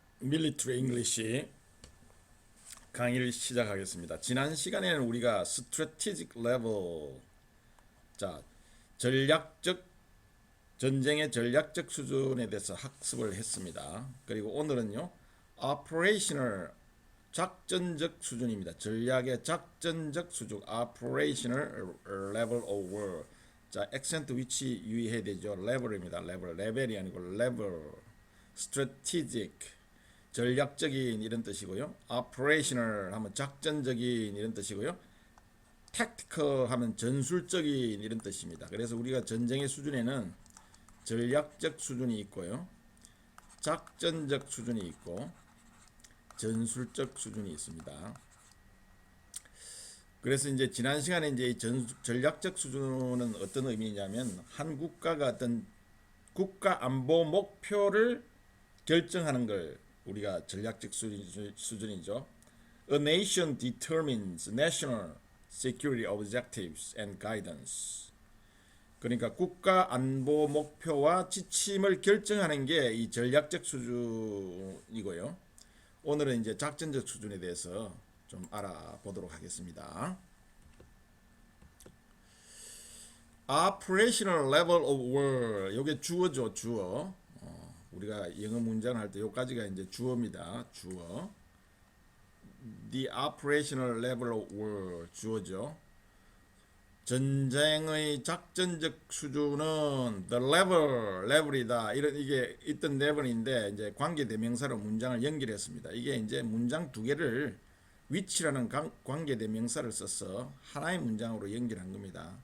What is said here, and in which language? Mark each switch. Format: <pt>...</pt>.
<ko>밀리터리 잉글리시 강의를 시작하겠습니다. 지난 시간에는 우리가</ko> <en>strategic level,</en> <ko>자, 전략적 전쟁의 전략적 수준에 대해서 학습을 했습니다. 그리고 오늘은요, operational 작전적 수준입니다. 전략의 작전적 수준,</ko> <en>operational level of war.</en> <ko>자, 액센트 위치 유의해야 되죠. level입니다. 레벨이 아니고 level. strategic 전략적인 이런 뜻이고요. operational 하면 작전적인 이런 뜻이고요. tactical 하면 전술적인 이런 뜻입니다. 그래서 우리가 전쟁의 수준에는 전략적 수준이 있고요. 작전적 수준이 있고 전술적 수준이 있습니다. 그래서 이제 지난 시간에 이제 전략적 수준은 어떤 의미냐면 한 국가가 어떤 국가 안보 목표를 결정하는 걸 우리가 전략적 수준이죠.</ko> <en>A nation determines national security objectives and guidance.</en> <ko>그러니까 국가 안보 목표와 지침을 결정하는 게 이 전략적 수준이고요. 오늘은 이제 작전적 수준에 대해서 좀 알아보도록 하겠습니다.</ko> <en>Operational level of war.</en> <ko>이게 주어죠, 주어. 우리가 영어 문장을 할 때 여기까지가 이제 주어입니다. 주어.</ko> <en>The operational level of war.</en> <ko>주어죠. 전쟁의 작전적 수준은</ko> <en>the level</en> <ko>이다. 이런 이게 있던 level인데 이제 관계 대명사로 문장을 연결했습니다. 이게 이제 문장 두 개를 which라는 관계 대명사를 써서 하나의 문장으로 연결한 겁니다.</ko>